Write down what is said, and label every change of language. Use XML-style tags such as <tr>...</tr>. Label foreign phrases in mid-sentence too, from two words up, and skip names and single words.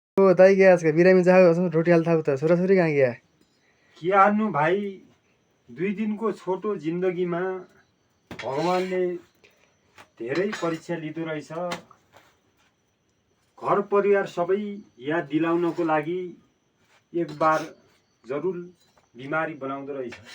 <hi>दाइ गया आज का बिरामी जाओ रोटी हाल था तो</hi> <ne>छोरा छोरी</ne> <hi>कहाँ गया</hi> <ne>के हाल्नु भाइ 2 दिनको छोटो जिन्दगीमा भगवानले धेरै परीक्षा लिँदो रहेछ। घर परिवार सबै याद दिलाउनको लागि</ne> <hi>एक बार</hi> <ne>जरुर बिमारी बनाउँदो रहेछ।</ne>